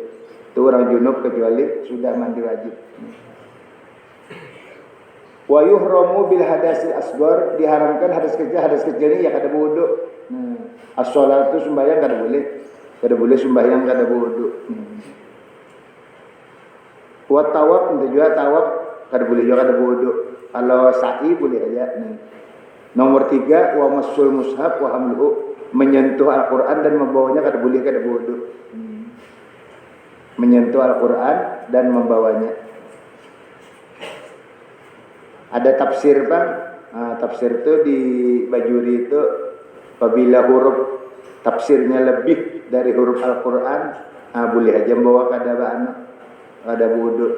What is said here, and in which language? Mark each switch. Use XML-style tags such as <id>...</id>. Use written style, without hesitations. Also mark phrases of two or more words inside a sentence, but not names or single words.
<bjn>Itu orang junub kecuali sudah mandi wajib.</bjn> <ar>Wa yuhramu bil hadasil asghar,</ar> <bjn>diharamkan hadas kecil ini ya kada wudu. As-shalatu sembahyang kada boleh sembahyang kada wudu.</bjn> <ar>Wa tawaf</ar> <bjn>juga tawaf kada boleh juga kada wudu. Kalau sa'i boleh aja. Nomor 3</bjn> <ar>wa masul mushaf wa hamluhu,</ar> <bjn>menyentuh Al-Qur'an dan membawanya kada boleh kada wudu.</bjn> <id>Menyentuh Al-Qur'an dan membawanya.</id> <bjn>Ada tafsir bang, tafsir itu di Bajuri itu apabila huruf tafsirnya lebih dari huruf Al-Quran, boleh aja membawa kada wudu.</bjn>